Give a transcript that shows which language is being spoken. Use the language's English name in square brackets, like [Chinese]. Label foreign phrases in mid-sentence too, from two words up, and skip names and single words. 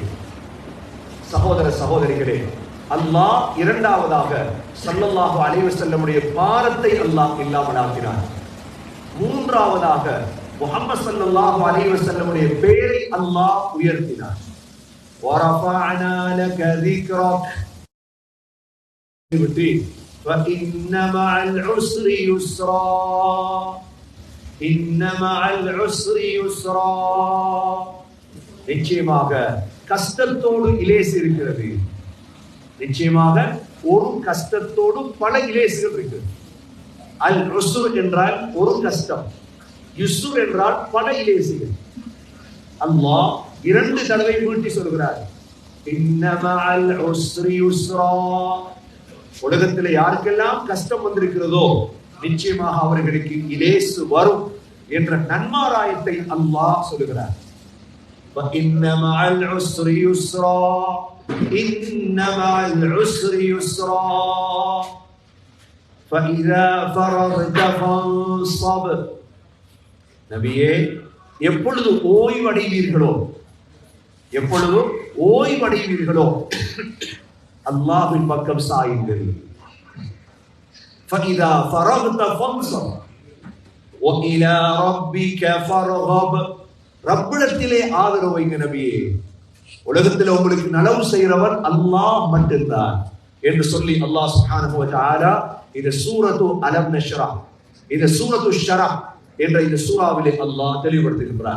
[Tamil] சகோதர சகோதரிகளே, அல்லாஹ் இரண்டாவதாக [Arabic] صلى الله عليه وسلم [Tamil] பாரத்தை அல்லாஹ் இல்லாமல் ஆக்கினார். மூன்றாவதாக முஹம்மது [Arabic] صلى الله عليه وسلم [Tamil] பெயரை அல்லாஹ் உயர்த்தினார். [Arabic] ورفعنا لك ذكرك. فإن مع العسر يسرا إن مع العسر يسرا. [Tamil] நிச்சயமாக கஷ்டத்தோடு இலேசு இருக்கிறது. நிச்சயமாக ஒரு கஷ்டத்தோடு பல இலேசுகள் இருக்கு. [Arabic] العسر [Tamil] என்றால் ஒரு கஷ்டம், யுஸ்ர் என்றால் பல இலேசுகள். அல்லாஹ் 2 தடவை மீட்டி சொல்கிறார், [Arabic] إن مع العسر يسرا. [Tamil] உலகத்தில் யாருக்கெல்லாம் கஷ்டம் வந்திருக்கிறதோ நிச்சயமாக அவர்களுக்கு இலேசு வரும் என்ற நன்மாராயத்தை அல்லாஹ் சொல்கிறார். [Arabic] وَإِنَّ مَعَ الْعُسْرِ يُسْرًا إِنَّ مَعَ الْعُسْرِ يُسْرًا. فإذا فرغت فانصب. [Tamil] நபியே, எப்பொழுது ஓய்வடைவீர்களோ அல்லாஹ்வின் பக்கம் சாயுங்கள். [Arabic] فإذا فرغت فانصب وإلى ربك فارغب. [Tamil] ரப்பிடத்திலே ஆதரவு வைங்க நபியே. உலகத்தில் உங்களுக்கு நலவு செய்கிறவன் அல்லாஹ் மட்டும்தான் என்று சொல்லி [Arabic] الله سبحانه و تعالى [Tamil] இந்த சூரத்து அலம் நஷ்ரஹ், இந்த சூரத்து ஷரஹ் என்ற இந்த சூராவிலே அல்லாஹ் தெளிவுபடுத்துகிறார்.